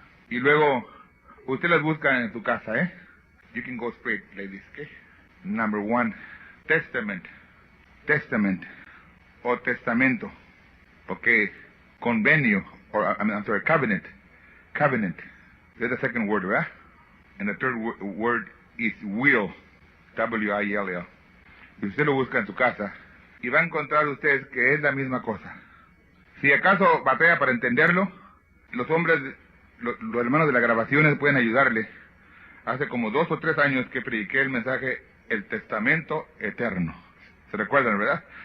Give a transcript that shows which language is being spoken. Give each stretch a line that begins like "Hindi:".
Spanish: Y luego, usted las busca en su casa, ¿eh?
English: You can go straight, ladies, ¿ok? Number 1, testament. Testament. O testamento. Ok. Convenio. Or, I'm sorry, covenant. Covenant. That's the second word, ¿verdad? And the third word is will. W-I-L-L.
Spanish: Y usted lo busca en su casa y va a encontrar usted que es la misma cosa. Si acaso batalla para entenderlo, los hombres, los hermanos de las grabaciones pueden ayudarle. Hace como 2 o 3 años que prediqué el mensaje El Testamento Eterno. ¿Se recuerdan, verdad?